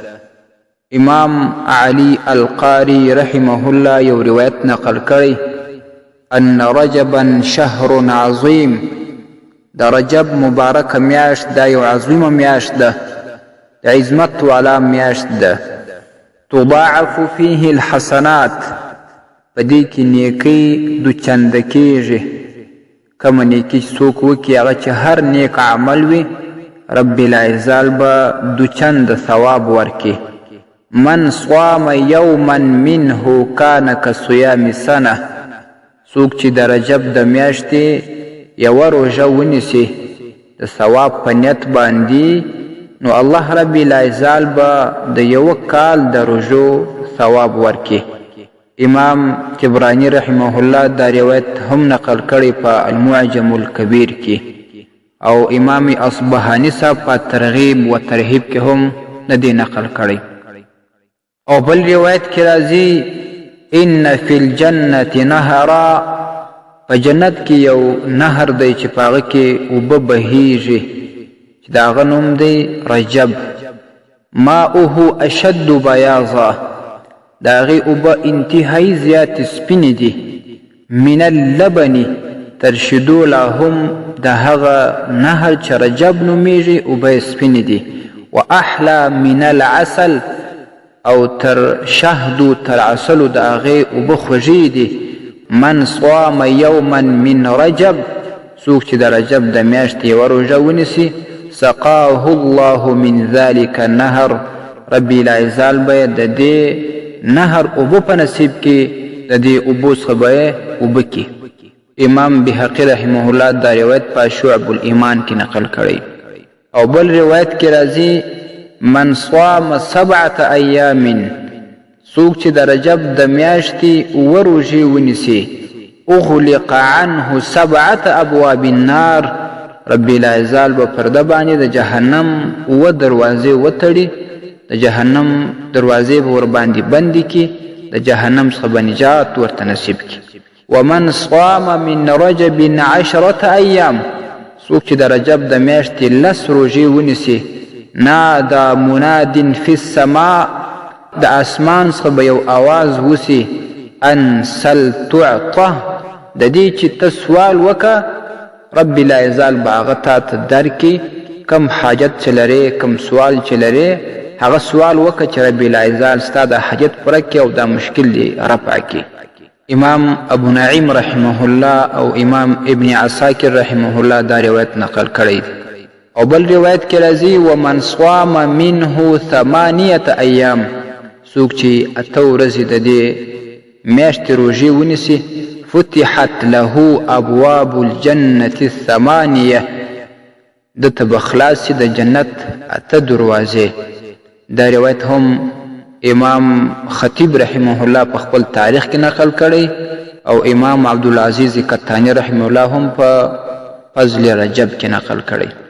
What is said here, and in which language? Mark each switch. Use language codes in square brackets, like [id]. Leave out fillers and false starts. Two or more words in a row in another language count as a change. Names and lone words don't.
[ps] امام علی القاری رحمه الله یو روایت نقل کړی، [ar] ان رجبا شهر عظیم، [ps] د رجب مبارک میاشت دا یو عظیمه میاشت ده، د عظمت والا میاشت ده. [ar] تضاعف فيه الحسنات، [ps] په دې کې نیکۍ دوچنده کیږي. کومه نیکي چې څوک وکړي هغه چې هر نیک عمل وي، رب العزال به دوچنده ثواب ورکړي. [ar] من صام یوما منه کان کصیام سنه، [ps] څوک چې د رجب د میاشتې یوه روژه ونیسي د ثواب په نیت باندې، نو الله رب العزال به د یوه کال د روژو ثواب ورکړي. امام طبرانی رحمه الله دا روایت هم نقل کړی په المعجم الکبیر کې، او امام اصبهانی صاحب په ترغیب و ترهیب کې هم ندی نقل کړی. او بل روایت کې راځي، [ar] ان فی الجنة نهرا، [ps] په جنت کې یو نهر دی چې په هغه کې اوبه بهیږي، چې د هغه نوم دی رجب. [ar] ماؤه اشد بیاضا، [ps] د هغې اوبه انتهایی زیات سپینې دي. [ar] من اللبن، [ps] تر شیدو لا هم د هغه نهر چې رجب نومیږي اوبه سپینې دي. [ar] واحلی من العسل، [ps] او تر شهدو تر عسلو د هغې اوبه خوږې دي. [ar] من صام یوما من رجب، [ps] څوک چې د رجب د میاشتې یوه روژه ونیسي، [ar] سقاه الله من ذلك النهر، [ps] رب العزال به د دې نهر اوبه په نصیب کې، د دې اوبو څخه به یې اوبه کړي. امام بهقي رحمه الله دا روایت په شعب الایمان کې نقل کړی. او بل روایت کې راځي، [ar] من صام 7 ایام، [ps] څوک چې د رجب د میاشتې اووه روژې ونیسي، [ar] اغلق عنه 7 ابواب النار، [ps] رب العزال به پر ده باندې د جهنم اووه دروازې وتړي، د جهنم دروازې به ورباندې بندې کړي، د جهنم څخه به نجات ورته نصیب کړي. [ar] ومن صام من رجب 10 ایام، [ps] څوک چې د رجب د میاشتې 10 روژې ونیسي، [ar] نادى مناد فی السماء، [ps] د اسمان څخه به یو آواز وسی، [ar] ان سل تعطه، [ps] د دې چې ته سوال وکه رب العزال به هغه تا ته درکړي. کم حاجت چې لرې، کم سوال چې لرې، هغه سوال وکه چې رب العزال ستا د حاجت پوره کړي او دا مشکل دې رفع کړي. امام ابو نعیم رحمه الله او امام ابن عساکر رحمه الله دا روایت نقل کړی. او بل روایت کې راځي، [ar] ومن صام منه 8 ایام، [ps] څوک چې 8 ورځې د دې میاشتې روژې ونیسي، [ar] فتحت له ابواب الجنة 8، [ps] دته به خلاصې د جنت 8 دروازې. دا روایت هم امام خطیب رحمه الله په خپل تاریخ کې نقل کړی، او امام عبدالعزیز کتانی رحمه الله هم په فضل رجب کې نقل کړی.